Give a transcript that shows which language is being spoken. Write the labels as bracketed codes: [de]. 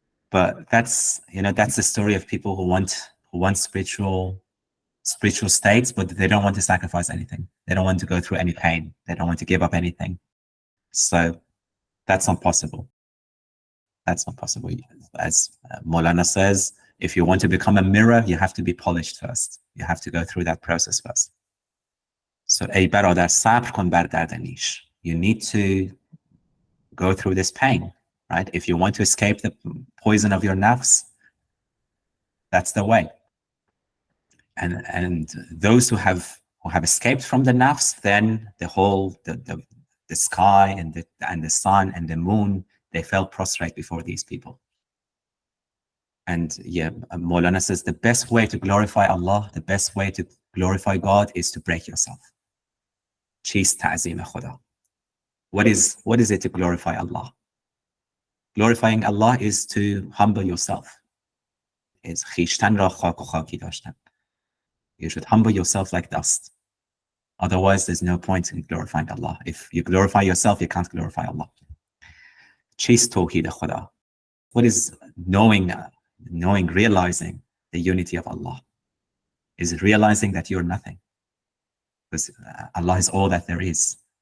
[en] But that's the story of people who want spiritual states, but they don't want to sacrifice anything. They don't want to go through any pain. They don't want to give up anything. So that's not possible. That's not possible. As Mawlana says, if you want to become a mirror, you have to be polished first. You have to go through that process first. [fa] So ای برادر صبر کن بر درد نیش. [en] You need to go through this pain, right? If you want to escape the poison of your nafs, that's the way. And those who have escaped from the nafs, then the whole the sky and the sun and the moon, they fell prostrate before these people. And yeah, Mawlana says the best way to glorify Allah, the best way to glorify God is to break yourself. [fa] چیست تعظیم خدا? [en] What is it to glorify Allah? Glorifying Allah is to humble yourself. Is [fa] خویشتن را خاک و خاکی داشتن. [en] You should humble yourself like dust. Otherwise, there's no point in glorifying Allah. If you glorify yourself, you can't glorify Allah. [fa] چیست توحید خدا? [en] What is knowing, realizing the unity of Allah? Is realizing that you're nothing. Because Allah is all that there is.